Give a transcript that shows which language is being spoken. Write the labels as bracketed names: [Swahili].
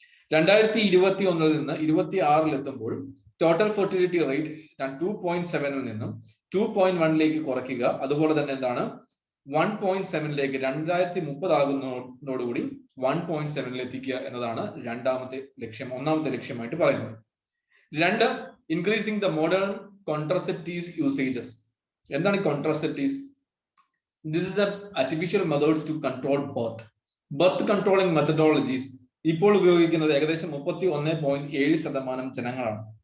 [Malayalam] 2021 നിന്ന് 26 എത്തുമ്പോൾ total fertility rate 2.7 നിന്നും 2.1 കുറയ്ക്കുക. അതുപോലെ തന്നെ എന്താണ് 1.7 2030 ആകുന്നതോടുകൂടി 1.7 എത്തിക്കുക എന്നതാണ് ഒന്നാമത്തെ ലക്ഷ്യമായിട്ട് പറയുന്നത്. [English] 2, increasing the modern contraceptives usages. [Malayalam] എന്താണ് contraceptives? [English] This is the artificial methods to control birth. Birth controlling methodologies [Malayalam] ഇപ്പോൾ ഉപയോഗിക്കുന്നത് ഏകദേശം 31.7% ജനങ്ങളാണ്.